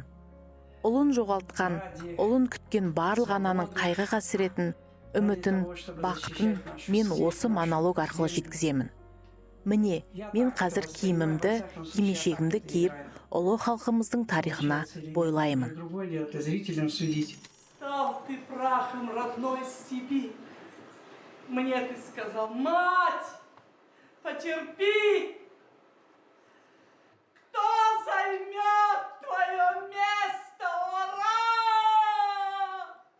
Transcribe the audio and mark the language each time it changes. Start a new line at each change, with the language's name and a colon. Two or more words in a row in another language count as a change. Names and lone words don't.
Kazakh: Ұлын жоғалтқан, ұлын күткен барлық ананың қайғы қасіретін, үмітін, бақытын мен осы монолог арқылы жеткіземін. Міне, мен қазір киімімді, кимешегімді киіп, ұлы халқымыздың тарихына бойлаймын.
Russian: Стал ты прахом родной Сибирь. Мне ты сказал: мать, потерпи. Кто займет твое место, ура!